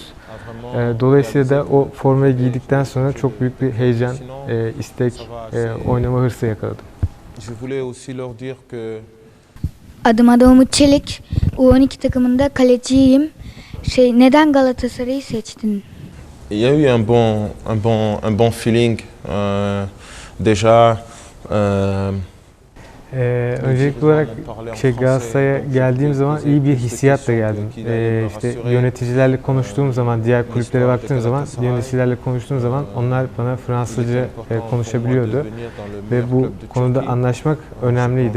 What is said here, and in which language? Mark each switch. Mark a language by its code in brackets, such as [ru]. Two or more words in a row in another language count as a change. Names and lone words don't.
[tr] Dolayısıyla da o formayı giydikten sonra çok büyük bir heyecan, istek, oynama hırsı yakaladım. Adım Umut Çelik. U12 takımında kaleciyim. Neden Galatasaray'ı seçtin? [fr] Il y a eu un bon feeling déjà. [tr] Öncelikli olarak Galatasaray'a geldiğim zaman iyi bir hissiyatla geldim. İşte yöneticilerle konuştuğum zaman, diğer kulüplere baktığım zaman, yöneticilerle konuştuğum zaman onlar bana Fransızca konuşabiliyordu ve bu konuda anlaşmak önemliydi.